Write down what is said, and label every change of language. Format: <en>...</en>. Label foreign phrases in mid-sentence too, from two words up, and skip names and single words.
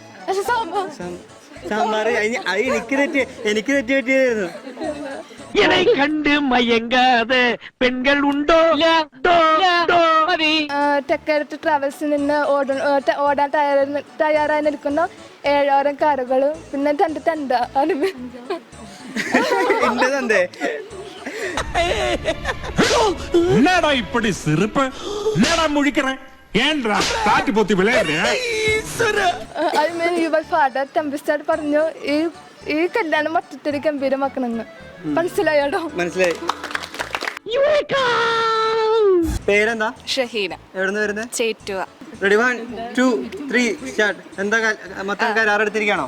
<ml>എനിക്ക് തെറ്റി പറ്റിയായിരുന്നു.</ml> <ta>கண்டு மயங்காத பெண்கள் உண்டோ?</ta> <ml>തെക്കേടത്ത് ട്രാവൽസിൽ നിന്ന് ഓടാൻ തയ്യാറായി നിൽക്കുന്ന 7ഓളം കാറുകളും പിന്നെ തന്റെ തണ്ട</ml> <ta>என்னடா இப்படி சிரிப்பு? என்னடா முழிக்கிறேன்? ஏன்டா காட்டு போத்தி விளையாடுற?</ta> <en>I mean your father</en> <ml>തമ്പിസ്റ്റാർ പറഞ്ഞു ഈ കല്യാണം മൊത്തത്തിൽ ഗംഭീരമാക്കണമെന്ന്. മനസ്സിലായോടോ? മനസ്സിലായി. പേരെന്താ? ഷഹീന. എവിടുന്ന് വരുന്നത്? ചേറ്റുവ. റെഡി 1 2 3 സ്റ്റാർട്ട്. എന്താ മൊത്തം കരാർ എടുത്തിരിക്കണോ?</ml>